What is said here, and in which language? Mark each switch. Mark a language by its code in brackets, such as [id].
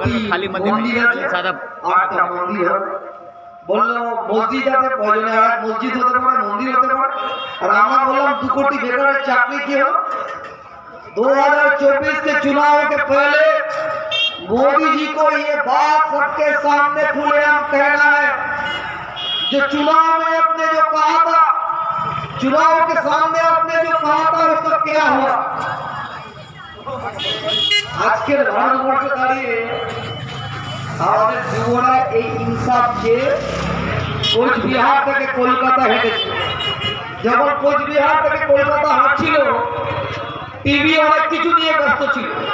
[bn] খালি মন্দির আছে, 8টা মন্দির হবে। বললো মসজিদ আছে, প্রয়োজনে মসজিদ হতে পারে, মন্দির হতে পারে। আর আমরা বললাম [hi] 2 कोटी बेकार चाकरी की हो। 2024 के चुनाव के पहले मोदी जी को ये बात सबके सामने खुलेआम कहना है जो चुनाव में आपने जो कहा था, चुनाव के सामने आपने जो कहा था उसका क्या हुआ। [bn] আজকের ভারতবর্ষে দাঁড়িয়ে আমাদের যুবরা এই ইনসাফ চেয়ে কোচবিহার থেকে কলকাতা হেঁটেছে। যখন কোচবিহার থেকে কলকাতা হাঁটছিল টিভি অনেক কিছু নিয়ে ব্যস্ত ছিল।